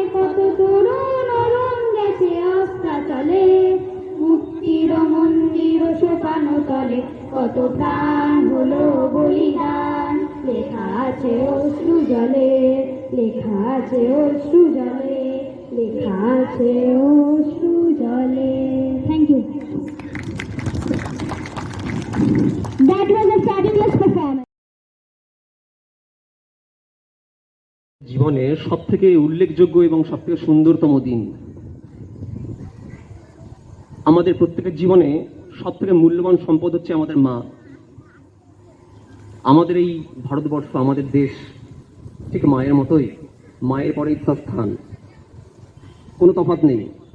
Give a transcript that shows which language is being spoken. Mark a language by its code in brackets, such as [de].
[bn] কত তরুণ অরুণ গেছে অস্ত্রাচলে, মুক্তির মন্দির সোপানো তলে কত প্রাণ হলো বলিদান, লেখা আছে অশ্রু জলে, লেখা আছে অশ্রু জলে, লেখা আছে অশ্রু জলে। [en] Thank you. That was a fabulous performance. [bn] জীবনের সব থেকে উল্লেখযোগ্য এবং সব থেকে সুন্দরতম দিন। আমাদের প্রত্যেকের জীবনে সব থেকে মূল্যবান সম্পদ হচ্ছে আমাদের মা। আমাদের এই ভারতবর্ষ, আমাদের দেশ ঠিক মায়ের মতোই, মায়ের পরেই তার স্থান, কোনো তফাৎ নেই।